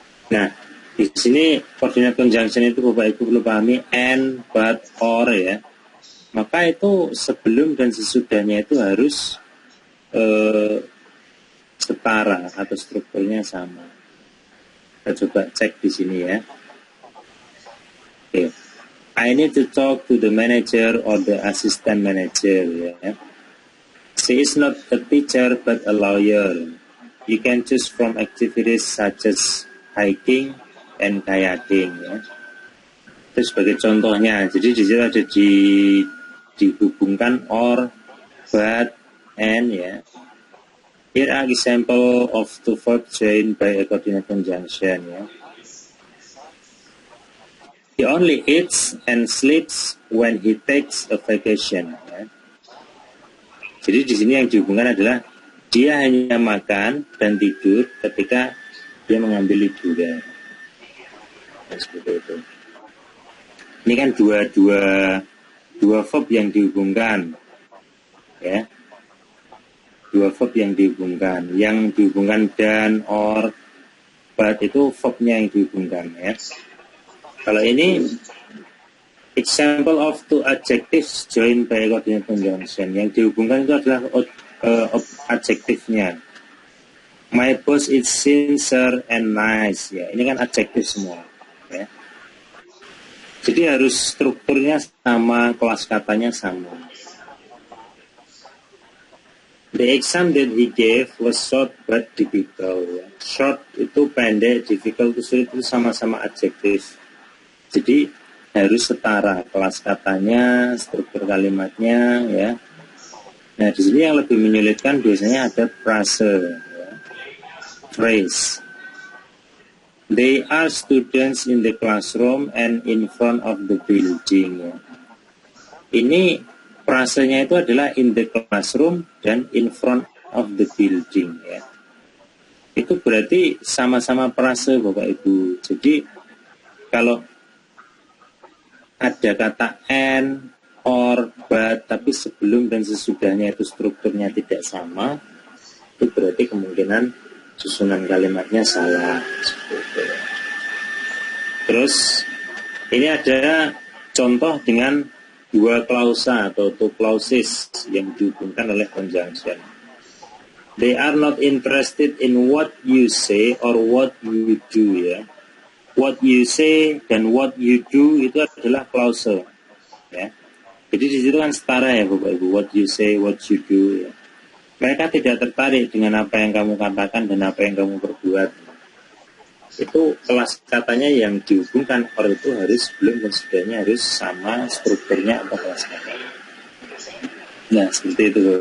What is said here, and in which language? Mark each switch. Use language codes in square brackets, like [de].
[id] Nah, di sini coordinate conjunction itu Bapak Ibu perlu pahami and, but, or ya. Maka itu sebelum dan sesudahnya itu harus setara atau strukturnya sama. Kita coba cek di sini ya. Oke. [en] I need to talk to the manager or the assistant manager [id] ya. [en] She is not a teacher but a lawyer. You can choose from activities such as hiking and kayaking [id] ya. Itu sebagai contohnya. Jadi di situ ada dihubungkan or, but, and ya. [en] Here are example of two verbs joined by a coordinate conjunction [id] ya. [en] He only eats and sleeps when he takes a vacation. [id] Ya. Jadi di sini yang dihubungkan adalah dia hanya makan dan tidur ketika dia mengambil liburan. Seperti itu. Ini kan dua verb yang dihubungkan, ya. Dua verb yang dihubungkan dan, or, but itu verbnya yang dihubungkan, ya. Kalau ini [en] example of two adjectives joined by coordinate conjunction, [id] yang dihubungkan itu adalah adjektifnya. [en] My boss is sincere and nice, [id] ya. Ini kan adjektif semua, ya. Jadi harus strukturnya sama, kelas katanya sama. [en] The exam that he gave was short but difficult. [id] Ya. Short itu pendek, difficult itu sulit, itu sama-sama adjektif. Jadi harus setara kelas katanya, struktur kalimatnya, ya. Nah di sini yang lebih menyulitkan biasanya ada frase, ya. Phrase. [en] They are students in the classroom and in front of the building. [id] Ya. Ini frasenya itu adalah [en] in the classroom [id] dan [en] in front of the building, [id] ya. Itu berarti sama-sama frase Bapak Ibu. Jadi kalau ada kata and, or, but, tapi sebelum dan sesudahnya itu strukturnya tidak sama, itu berarti kemungkinan susunan kalimatnya salah. Terus ini ada contoh dengan dua klausa atau two clauses yang dihubungkan oleh conjunction. [en] They are not interested in what you say or what you do, [id] ya. [en] What you say [id] dan [en] what you do [id] itu adalah klause, ya. Jadi di situ kan setara ya Bapak Ibu, [en] what you say, what you do, [id] ya. Mereka tidak tertarik dengan apa yang kamu katakan dan apa yang kamu perbuat. Itu kelas katanya yang dihubungkan, or itu harus sebelum dan sudahnya harus sama strukturnya atau kelas katanya. Nah seperti itu.